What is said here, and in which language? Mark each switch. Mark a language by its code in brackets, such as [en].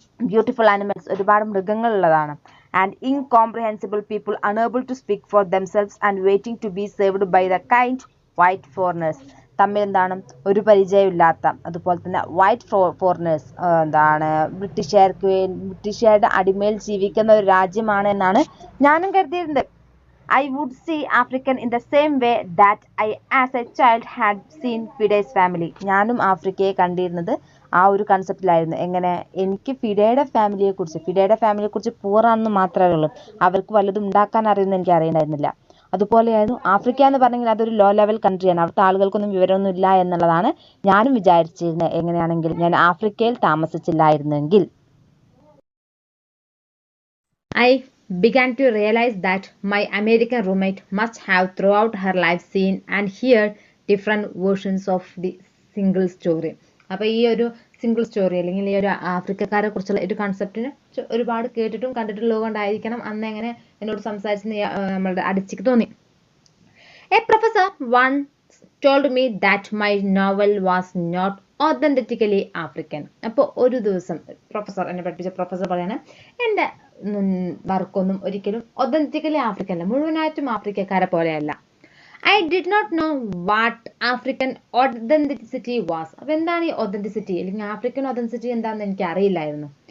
[en] beautiful animals, [ml] ഒരുപാട് മൃഗങ്ങളുള്ളതാണ്. [en] And incomprehensible people unable to speak for themselves and waiting to be saved by the kind white foreigners. [ml] തമ്മിൽ എന്താണ്? ഒരു പരിചയമില്ലാത്ത, അതുപോലെ തന്നെ വൈറ്റ് ഫോറിനേഴ്സ്, ബ്രിട്ടീഷുകാരുടെ അടിമയിൽ ജീവിക്കുന്ന ഒരു രാജ്യമാണ് എന്നാണ് ഞാനും കരുതിയിട്ടുണ്ട്. [en] I would see African in the same way that I as a child had seen Fide's family. [ml] ഞാനും ആഫ്രിക്കയെ കണ്ടിരുന്നത് ആ ഒരു കൺസെപ്റ്റിലായിരുന്നു. എങ്ങനെ? എനിക്ക് ഫിഡയുടെ ഫാമിലിയെക്കുറിച്ച് പൂറാണെന്ന് മാത്രമേ ഉള്ളൂ, അവർക്ക് വല്ലതും ഉണ്ടാക്കാൻ അറിയുമെന്ന് എനിക്ക് അറിയണ്ടായിരുന്നില്ല. അതുപോലെയായിരുന്നു ആഫ്രിക്ക എന്ന് പറഞ്ഞെങ്കിൽ അതൊരു ലോ ലെവൽ കൺട്രിയാണ്, അവിടുത്തെ ആളുകൾക്കൊന്നും വിവരമൊന്നും ഇല്ല എന്നുള്ളതാണ് ഞാനും വിചാരിച്ചിരുന്നത്. എങ്ങനെയാണെങ്കിൽ ഞാൻ ആഫ്രിക്കയിൽ താമസിച്ചില്ലായിരുന്നെങ്കിൽ. [en] I began to realize that my American roommate must have throughout her life seen and heard different versions of the single story. [ml] അപ്പോൾ ഈ ഒരു സിംഗിൾ സ്റ്റോറി അല്ലെങ്കിൽ ഈ ഒരു ആഫ്രിക്കക്കാരെ കുറിച്ചുള്ള ഒരു കൺസെപ്റ്റിന് ഒരുപാട് കേട്ടിട്ടും കണ്ടിട്ടുള്ളത് കൊണ്ടായിരിക്കണം അന്ന് എങ്ങനെ എന്നോട് സംസാരിച്ചെന്ന് നമ്മളുടെ അടിച്ചിക്ക് തോന്നി. [en] A professor once told me that my novel was not authentically African. [ml] അപ്പോൾ ഒരു ദിവസം എന്നെ പഠിപ്പിച്ച പ്രൊഫസർ പറയാണ്, എൻ്റെ വർക്കൊന്നും ഒരിക്കലും ഒതന്റിക്കലി ആഫ്രിക്കൻ അല്ല, മുഴുവനായിട്ടും ആഫ്രിക്കക്കാരെ പോലെയല്ല. [en] I did not know what African authenticity was. [ml] അപ്പോൾ എന്താണ് ഈ ഒതന്റിസിറ്റി അല്ലെങ്കിൽ ആഫ്രിക്കൻ ഒതന്റിസിറ്റി എന്താണെന്ന് എനിക്ക് അറിയില്ലായിരുന്നു.